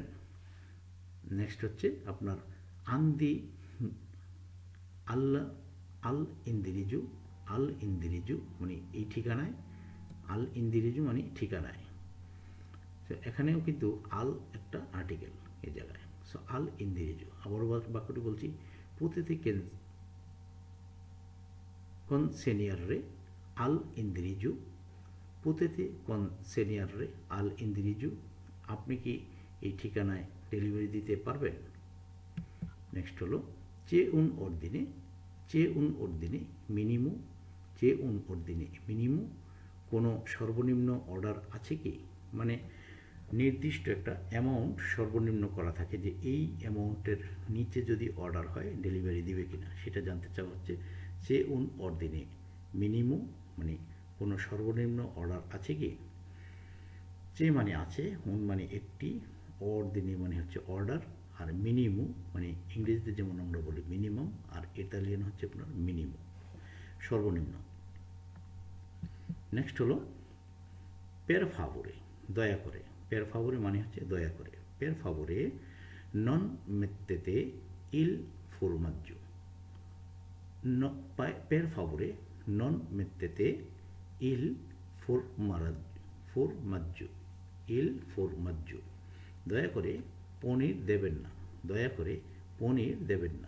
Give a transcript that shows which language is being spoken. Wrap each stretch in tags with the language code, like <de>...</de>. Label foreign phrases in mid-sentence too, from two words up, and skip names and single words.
<bn>নেক্সট হচ্ছে আপনার আন্দি আল্লা</bn> <it>all'indirizzo, all'indirizzo</it> <bn>মানে এই ঠিকানায়,</bn> <it>all'indirizzo</it> <bn>মানে ঠিকানায়। তো এখানেও কিন্তু আল একটা আর্টিকেল এই জায়গায়, সো</bn> <it>all'indirizzo.</it> <bn>আবার বাক্যটি বলছি,</bn> <it>potete consegnare all'indirizzo, potete consegnare all'indirizzo,</it> <bn>আপনি কি এই ঠিকানায় ডেলিভারি দিতে পারবেন। নেক্সট হলো</bn> <it>c'è un ordine, c'è un ordine minimo, c'è un ordine minimo,</it> <bn>কোনো সর্বনিম্ন অর্ডার আছে কি, মানে নির্দিষ্ট একটা অ্যামাউন্ট সর্বনিম্ন করা থাকে, যে এই অ্যামাউন্টের নিচে যদি অর্ডার হয় ডেলিভারি দিবে কিনা, সেটা জানতে চাওয়া হচ্ছে।</bn> <it>c'è un ordine minimo</it> <bn>মানে কোনো সর্বনিম্ন অর্ডার আছে কি। যে মানে আছে, উন মানে একটি, অর্দিনে মানে হচ্ছে অর্ডার, আর মিনিমু মানে ইংরেজিতে যেমন আমরা বলি মিনিমাম, আর ইতালিয়ান হচ্ছে আপনার মিনিমু সর্বনিম্ন। নেক্সট হলো</bn> <it>per favore,</it> <bn>দয়া করে,</bn> <it>per favore</it> <bn>মানে হচ্ছে দয়া করে,</bn> <it>per favore non mettete il formaggio, per favore non mettete il formaggio, il formaggio,</it> <bn>দয়া করে পনির দেবেন না,</bn> <it>দয়া করে পনির দেবেন না।</it>